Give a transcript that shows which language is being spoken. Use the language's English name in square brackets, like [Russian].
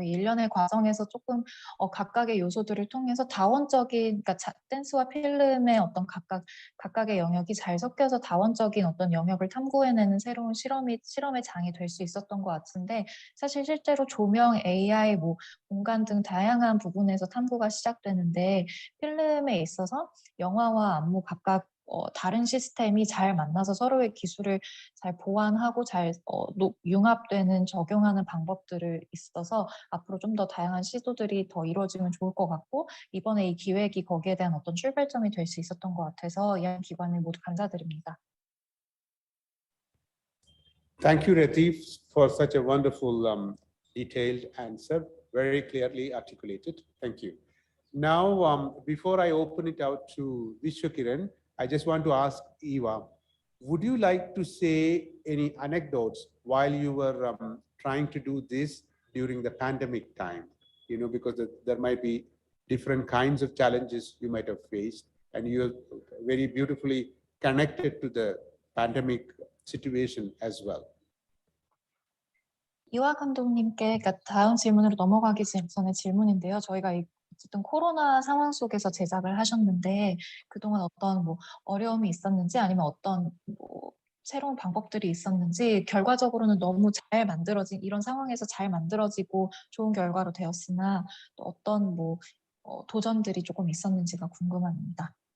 [Korean] 이 일련의 과정에서 조금 각각의 요소들을 통해서 다원적인, 그러니까 댄스와 필름의 어떤 각각의 영역이 잘 섞여서 다원적인 어떤 영역을 탐구해내는 새로운 실험의 장이 될 수 있었던 것 같은데, 사실 실제로 조명, AI, 뭐 공간 등 다양한 부분에서 탐구가 시작되는데, 필름에 있어서 영화와 안무 각각 다른 시스템이 잘 만나서 서로의 기술을 잘 보완하고 잘 융합되는 적용하는 방법들을 있어서 앞으로 좀 더 다양한 시도들이 더 이루어지면 좋을 것 같고, 이번에 이 기획이 거기에 대한 어떤 출발점이 될 수 있었던 것 같아서 이 기관을 모두 감사드립니다. [English] Thank you, Rati, for such a wonderful, detailed answer, very clearly articulated. Thank you. Now, before I open it out to Vishwakiran, I just want to ask Eva, would you like to say any anecdotes while you were trying to do this during the pandemic time? You know, because there might be different kinds of challenges you might have faced, and you're very beautifully connected to the pandemic situation as well. [Korean] 이화 감독님께, 그러니까 다음 질문으로 넘어가기 전에 질문인데요. 저희가 어쨌든 코로나 상황 속에서 제작을 하셨는데 그동안 어떤 뭐 어려움이 있었는지, 아니면 어떤 뭐 새로운 방법들이 있었는지, 결과적으로는 너무 잘 만들어진, 이런 상황에서 잘 만들어지고 좋은 결과로 되었으나 또 어떤 뭐 도전들이 조금 있었는지가 궁금합니다.